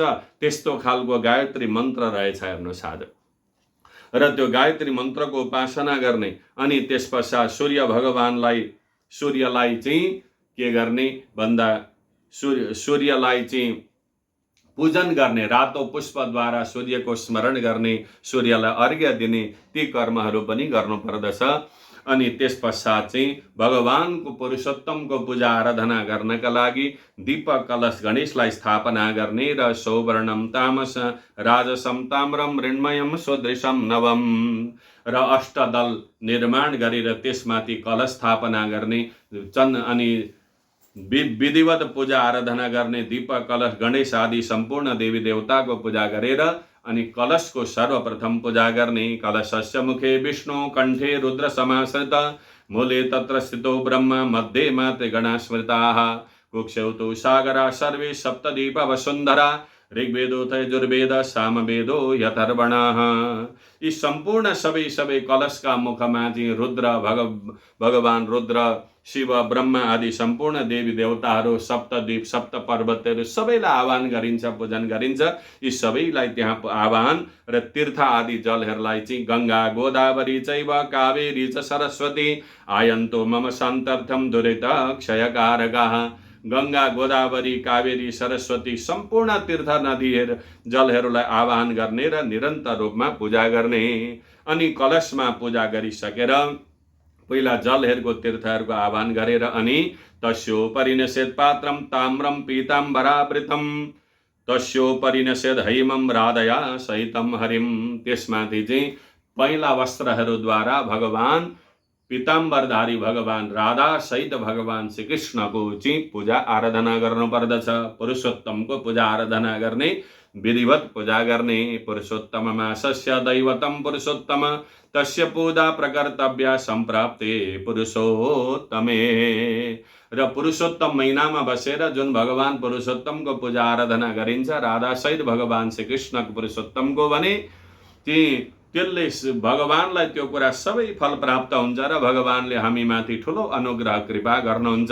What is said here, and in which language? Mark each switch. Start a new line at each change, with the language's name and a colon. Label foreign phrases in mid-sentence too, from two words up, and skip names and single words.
Nepali: त्यस्तो खालको गायत्री मन्त्र रहेछ। हेर्नुहोस्, आज र त्यो गायत्री मन्त्रको उपासना गर्ने अनि त्यस पश्चात सूर्यलाई चाहिँ के गर्ने भन्दा सूर्यलाई चाहिँ पूजन गर्ने, रातो पुष्पद्वारा सूर्यको स्मरण गर्ने, सूर्यलाई अर्घ्य दिने, ती कर्महरू पनि गर्नुपर्दछ। अनि त्यस पश्चात चाहिँ भगवानको पुरुषोत्तमको पूजा आराधना गर्नका लागि दीपक कलश गणेशलाई स्थापना गर्ने र
Sanskrit: सौवर्णम तामस राजसम ताम्रम मृण्मयम सदृशम नवम
Nepali: र अष्टदल निर्माण गरेर त्यसमाथि कलश स्थापना गर्ने, अनि विधिवत पूजा आराधना गर्ने, दीपक कलश गणेश आदि सम्पूर्ण देवी देवताको पूजा गरेर अनि कलशको सर्वप्रथम पूजा गर्ने।
Sanskrit: कलशस्य मुखे विष्णु कण्ठे रुद्र समाश्रित मूले तत्र स्थितो ब्रह्म मध्ये त्रिगणा स्मृताः कुक्षौ तु सागरा सर्वे सप्तदीप वसुन्धरा ऋग्वेदो यजुर्वेद सामवेदो यथर्वणः।
Nepali: यी सम्पूर्ण सबै कलशका मुखमा चाहिँ रुद्र भगवान रुद्र, शिव, ब्रह्मा आदि सम्पूर्ण देवी देवताहरू, सप्तद्वीप, सप्त पर्वतहरू सबैलाई आह्वान गरिन्छ, पूजन गरिन्छ। यी सबैलाई त्यहाँ आह्वान र तीर्थ आदि जलहरूलाई चाहिँ
Sanskrit: गङ्गा गोदावरी चैव कावेरी च सरस्वती आयन्तो मम शान्त्यर्थम दुरित क्षयकारकाः।
Nepali: गङ्गा गोदावरी कावेरी सरस्वती सम्पूर्ण तीर्थ नदीहरू जलहरूलाई आह्वान गर्ने र निरन्तर रूपमा पूजा गर्ने। अनि कलशमा पूजा गरिसकेर पहिला जलहरूको तीर्थहरूको आह्वान गरेर अनि
Sanskrit: तस्योपरि निषेध पात्रम ताम्रम पीताम्बरावृतम तस्योपरि निषेध हैमम राधया सहितम हरिम।
Nepali: त्यसमाथि चाहिँ पहिला वस्त्रहरूद्वारा भगवान पीताम्बरधारी भगवान राधा सहित भगवान श्री कृष्णको चाहिँ पूजा आराधना गर्नुपर्दछ। पुरुषोत्तमको पूजा आराधना गर्ने, विधिवत पूजा गर्ने।
Sanskrit: पुरुषोत्तम मासस्य दैवतम पुरुषोत्तम तस्य पूजा प्रकर्तव्या सम्प्राप्ते पुरुषोत्तमे।
Nepali: र पुरुषोत्तम महिनामा बसेर जुन भगवान पुरुषोत्तमको पूजा आराधना गरिन्छ, राधा सहित भगवान श्री कृष्णको पुरुषोत्तमको भने त्यसले भगवानलाई त्यो कुरा सबै फल प्राप्त हुन्छ र भगवानले हामीमाथि ठुलो अनुग्रह कृपा गर्नुहुन्छ।